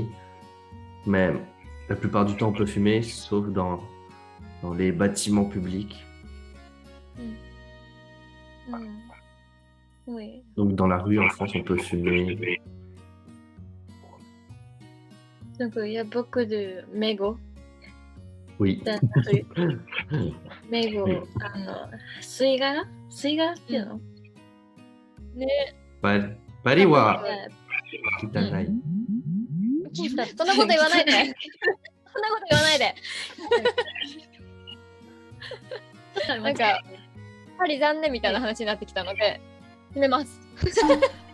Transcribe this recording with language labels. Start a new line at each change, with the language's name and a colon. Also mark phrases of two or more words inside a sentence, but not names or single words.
French: Mais la plupart du temps, on peut fumer, sauf dans les bâtiments publics. Oui. Donc dans la rue en France, on peut fumer. Donc il y a beaucoup de mégots. Oui. Dans la rue. Mégots. Oui.
Japanese: 吸い殻っていうの？パリは汚い。そんなこと言わないで。そんなこと言わないで。なんかパリ残念みたいな話になってきたので、閉めます。